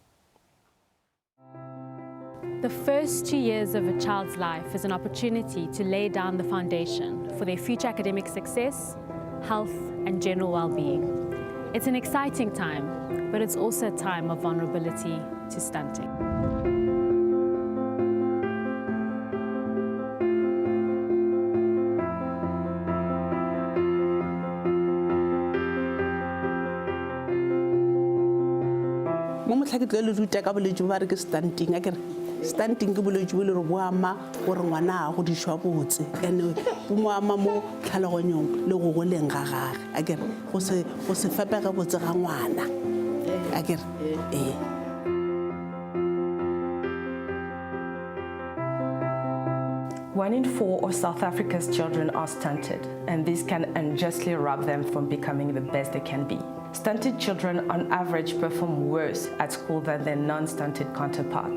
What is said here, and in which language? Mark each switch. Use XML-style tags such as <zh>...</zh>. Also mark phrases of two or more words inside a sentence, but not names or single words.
<en>The first 2 years of a child's life is an opportunity to lay down the foundation for their future academic success, health, and general well-being. It's an exciting time, but it's also a time of vulnerability to stunting.</en> <tn>Stunting ke bolwetse bo le re bo ama gore ngwana a godishwa botse and bo mo ama mo tlhaloganyong le go goleng ga gage a kere go se fepe ga botse ga ngwana a kere</tn> <en>One in 4 of South Africa's children are stunted, and this can unjustly rob them from becoming the best they can be. Stunted children on average perform worse at school than their non-stunted counterpart.</en>